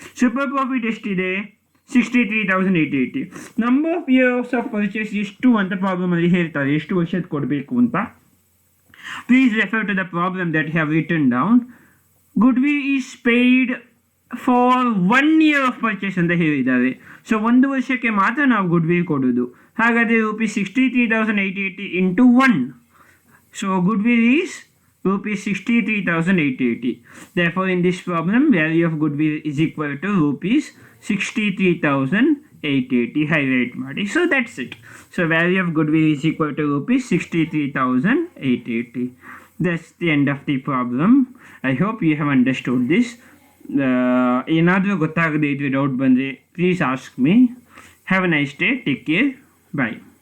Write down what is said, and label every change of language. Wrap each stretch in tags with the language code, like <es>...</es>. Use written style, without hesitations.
<kn>Super profit ಎಷ್ಟಿದೆ 63,880.</kn> <en>number of years of purchase</en> <kn>ಎಷ್ಟು ಅಂತ ಪ್ರಾಬ್ಲಮಲ್ಲಿ ಹೇಳ್ತಾರೆ, ಎಷ್ಟು ವರ್ಷದ ಕೊಡಬೇಕು ಅಂತ.</kn> <en>Please refer to the problem that have written down. Goodwill is paid for 1 year of purchase</en> <kn>ಅಂತ ಹೇಳಿದ್ದಾರೆ. ಸೊ 1 ವರ್ಷಕ್ಕೆ ಮಾತ್ರ ನಾವು ಗುಡ್ವಿಲ್ ಕೊಡೋದು. ಹಾಗಾದರೆ</kn> <en>rupees 63,880 into 1. So goodwill is rupees 63,880. Therefore in this problem value of goodwill is equal to rupees 63,880.</en> <kn>highlight ಮಾಡಿ.</kn> <en>So that's it. So value of goodwill is equal to rupees 63,880. That's the end of the problem. I hope you have understood this.</en> <kn>ಏನಾದರೂ ಗೊತ್ತಾಗದೇ ಇದ್ರೆ doubt ಬಂದರೆ</kn> <en>Please ask me. Have a nice day. Take care. Bye.</en>